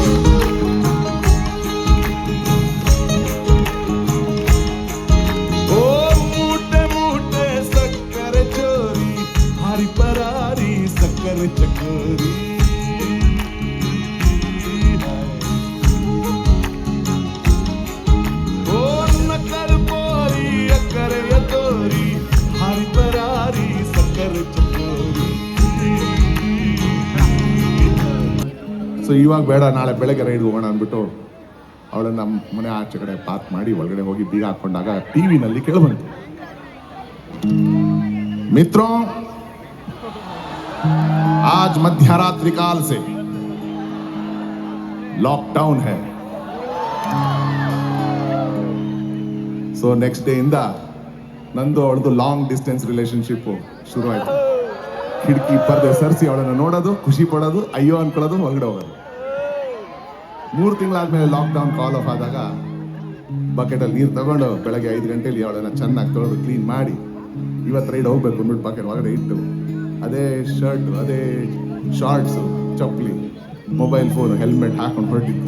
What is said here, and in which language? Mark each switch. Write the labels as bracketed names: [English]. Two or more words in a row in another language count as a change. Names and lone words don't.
[Kannada] ಚಕೋರಿ ಓ ನಕ್ಕರ ಪೋರಿ ಅಕ್ಕರೆಯ ತೋರಿ ಹಾರಿ ಪರಾರಿ ಸಕ್ಕರೆ ಚಕೋರಿ. ಸೊ ಇವಾಗ ಬೇಡ, ನಾಳೆ ಬೆಳಗ್ಗೆ ರೈಡ್ ಹೋಗೋಣ ಅಂದ್ಬಿಟ್ಟು ಅವಳನ್ನ ನಮ್ಮ ಮನೆ ಆಚೆ ಕಡೆ ಪಾರ್ಕ್ ಮಾಡಿ ಒಳಗಡೆ ಹೋಗಿ ಬೀಗ ಹಾಕೊಂಡಾಗ ಟಿವಿನಲ್ಲಿ ಕೇಳಬಂತು, [Hindi] मित्रो आज मध्यरात्रि काल से लॉकडाउन है. [Kannada] ಸೊ [English] next day [Kannada] ಇಂದ ನಂದು ಅವಳದು [English] long distance relationship [Kannada] ಶುರು ಆಯ್ತು. ಕಿಟಕಿ ಪರ್ದೆ ಸರಿಸಿ ಅವಳನ್ನು ನೋಡೋದು, ಖುಷಿ ಪಡೋದು, ಅಯ್ಯೋ ಅನ್ಕೊಳ್ಳೋದು, ಹೊರಗಡೆ ಹೋಗೋದು. 3 ತಿಂಗಳಾದ್ಮೇಲೆ [English] lockdown call off [Kannada] ಆದಾಗ ಬಕೆಟಲ್ಲಿ ನೀರು ತಗೊಂಡು ಬೆಳಗ್ಗೆ 5 ಗಂಟೆಲಿ ಅವಳನ್ನು ಚೆನ್ನಾಗಿ ತೊಳೆದು ಕ್ಲೀನ್ ಮಾಡಿ, ಇವತ್ತು ರೈಡ್ ಹೋಗ್ಬೇಕು ಅಂದ್ಬಿಟ್ಟು ಬಕೆಟ್ ಒಳಗಡೆ ಇಟ್ಟು ಅದೇ ಶರ್ಟ್, ಅದೇ ಶಾರ್ಟ್ಸು, ಚಪ್ಪಲಿ, [English] mobile phone, [Kannada] ಹೆಲ್ಮೆಟ್ ಹಾಕೊಂಡು ಹೊರಟಿದ್ದು.